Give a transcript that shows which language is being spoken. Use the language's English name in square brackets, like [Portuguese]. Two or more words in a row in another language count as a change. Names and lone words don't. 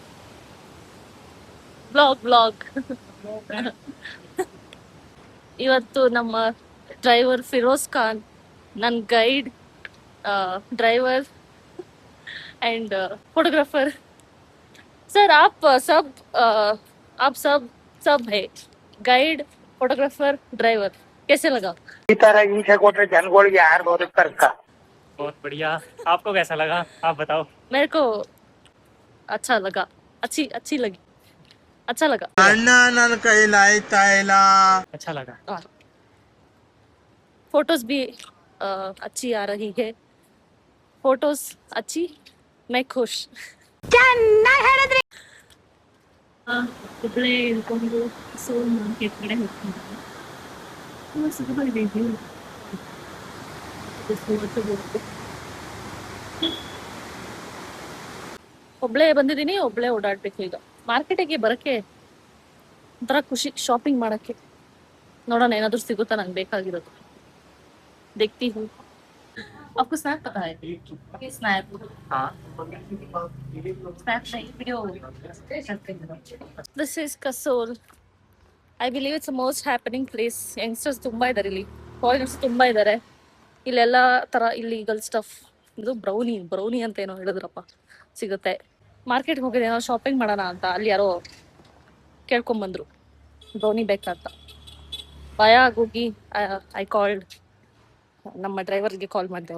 [Kannada] ಬ್ಲಾಗ್ ಇವತ್ತು ನಮ್ಮ ಡ್ರೈವರ್ ಫಿರೋಜ್ ಖಾನ್, ನನ್ನ ಗೈಡ್, [English] driver and photographer [Hindi] सर आप सब है [English] guide photographer driver [Hindi] कैसे लगा? [Kannada] ಈ ತರ ಹಿಂಸೆ ಕೊಟ್ರೆ ಜನಗಳಿಗೆ ಯಾರು ಬದುಕ್ತಾರಕ್ಕ? [Hindi] बहुत बढ़िया। आपको कैसा लगा, आप बताओ। मेरे को अच्छा लगा, अच्छी लगी, अच्छा लगा। [Kannada] ಅಣ್ಣ ನನ್ನ ಕೈಲಿ ಆಯ್ತಾ ಇಲ್ಲ. [Hindi] अच्छा लगा। फोटोज भी अच्छी आ रही है, फोटोज अच्छी, मैं खुश। [Kannada] ಹುಬ್ಳಿ ಇಳ್ಕೊಂಡು ಸೋಲ್ ಮಾರ್ಕೆಟ್ ಕಡೆ ಹೋಗ್ತಿದ್ದೆ. ಒಬ್ಳೆ ಬಂದಿದ್ದೀನಿ, ಒಬ್ಳೆ ಓಡಾಡ್ಬೇಕು ಈಗ. ಮಾರ್ಕೆಟಿಗೆ ಬರಕ್ಕೆ ಒಂಥರ ಖುಷಿ, ಶಾಪಿಂಗ್ ಮಾಡಕ್ಕೆ. ನೋಡೋಣ ಏನಾದ್ರು ಸಿಗುತ್ತಾ ನಂಗೆ ಬೇಕಾಗಿರೋದು. [Hindi] देखती हूँ। आपको स्नैप पता है? स्नैप हाँ। स्नैप नहीं, वीडियो। [English] This is Kasol. I believe it's the most happening place. [Kannada] Youngsters ತುಂಬಾ ಇದ್ದಾರೆ ಇಲ್ಲಿ, ಫಾರಿನರ್ಸ್ ತುಂಬಾ ಇದ್ದಾರೆ. ಇಲ್ಲೆಲ್ಲ ತರ [English] illegal stuff. [Kannada] ಇದು ಬ್ರೌನಿ ಅಂತ ಏನೋ ಹೇಳಿದ್ರಪ್ಪ, ಸಿಗುತ್ತೆ. ಮಾರ್ಕೆಟ್ಗೆ ಹೋಗಿದ್ದೆ ಏನೋ ಶಾಪಿಂಗ್ ಮಾಡೋಣ ಅಂತ, ಅಲ್ಲಿ ಯಾರೋ ಕೇಳ್ಕೊಂಬಂದ್ರು ಬ್ರೌನಿ ಬೇಕಂತ. ಭಯ ಆಗೋಗಿ [English] I called [Kannada] ನಮ್ಮ ಡ್ರೈವರ್ಗೆ ಕಾಲ್ ಮಾಡಿದೆ.